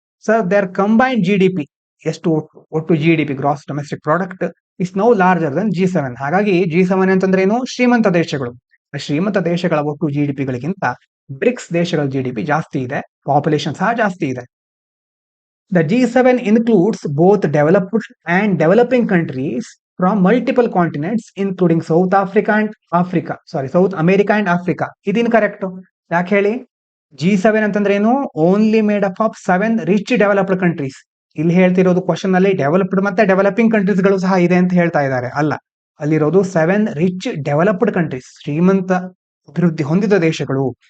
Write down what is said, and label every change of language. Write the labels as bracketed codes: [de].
[en] sir, there combined GDP, [kn] ಎಷ್ಟು ಒಟ್ಟು [en] GDP gross domestic product is now larger than G7. [kn] ಹಾಗಾಗಿ G7 ಅಂತಂದ್ರೆ ಏನು, ಶ್ರೀಮಂತ ದೇಶಗಳು. ಶ್ರೀಮಂತ ದೇಶಗಳ ಒಟ್ಟು GDPಗಳಿಗಿಂತ ಬ್ರಿಕ್ಸ್ ದೇಶಗಳ GDP ಜಾಸ್ತಿ ಇದೆ, ಪಾಪ್ಯುಲೇಷನ್ ಸಹ ಜಾಸ್ತಿ ಇದೆ. [en] The G7 includes both developed and developing countries from multiple continents, including South Africa and Africa. South America and Africa. [kn] ಇದೀನ್ correct. ಯಾಕೆ ಹೇಳಿ? [en] G7 [kn] ಅಂತಂದ್ರೆ ಏನು, [en] Only made up of 7 rich developed countries. [kn] ಇಲ್ಲಿ ಹೇಳ್ತಿರೋದು ಕ್ವಶನ್ ಅಲ್ಲಿ ಡೆವಲಪ್ಡ್ ಮತ್ತೆ developing countries ಗಳು ಸಹ ಇದೆ ಅಂತ ಹೇಳ್ತಾ ಇದ್ದಾರೆ. ಅಲ್ಲ, ಅಲ್ಲಿರೋದು 7 ರಿಚ್ ಡೆವಲಪ್ಡ್ ಕಂಟ್ರೀಸ್, ಶ್ರೀಮಂತ ಅಭಿವೃದ್ಧಿ ಹೊಂದಿದ ದೇಶಗಳು.